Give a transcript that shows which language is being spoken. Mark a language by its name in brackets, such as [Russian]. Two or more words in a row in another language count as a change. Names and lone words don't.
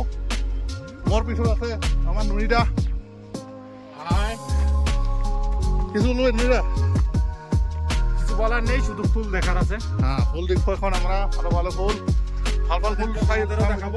[Assamese] মোৰ পিছত আছে আমার নুরিদা। হাই, [Bangla] কিছু বলবেন [Assamese] নুরিদা? [Bangla] কিছু বলার নেই, শুধু ফুল দেখার আছে। হ্যাঁ, ফুল দেখবো এখন আমরা। ভালো ভালো ফুল, ভাল ভাল ফুল চাই দেখাবো।